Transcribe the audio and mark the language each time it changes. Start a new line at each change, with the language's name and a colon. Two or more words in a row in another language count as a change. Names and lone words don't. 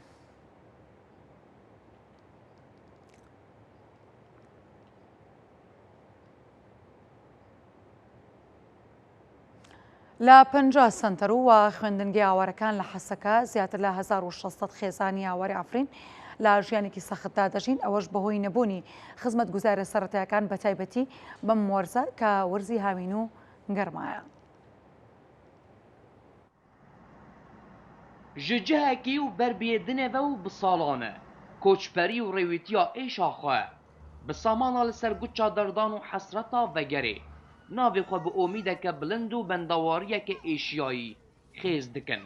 Central Kurdish: لە 50 سنتەر و خوێندنگی ئاوارەکان لە حەسەکە زیاتر لە 1600 خێزانی ئاواری ئافرین لە ژیانێکی سەختدا دەژین ئەوەش بەهۆی نەبوونی خزمەت گوزارە سەرەتایەکان بە تایبەتی بەم وەرزە کە وەرزی هاوین و گەرمایە.
Kurdish: ji cihekî û berbêdinê ve û bi salan e koçberî û rêwîtiya êşa xwe bi samana li ser guça derdan û hesreta vegerê navê xwe bi omîdeke bilind û bendawariyeke êşiyayî xêz dikin.